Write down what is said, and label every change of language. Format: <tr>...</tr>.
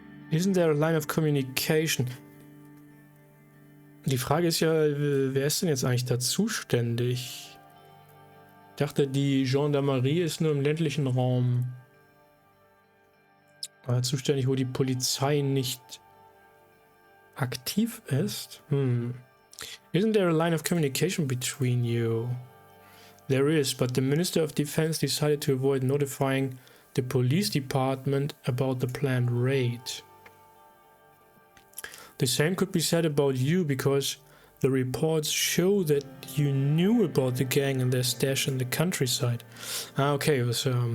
<en>Isn't there a line of communication?</en> <de>Die Frage ist ja, wer ist denn jetzt eigentlich da zuständig? Ich dachte, die Gendarmerie ist nur im ländlichen Raum zuständig, wo die Polizei nicht aktiv ist.</de> <en>Isn't there a line of communication between you? There is, but the Minister of Defense decided to avoid notifying the police department about the planned raid. The same could be said about you, because the reports show that you knew about the gang and their stash in the countryside. Okay, it was</en>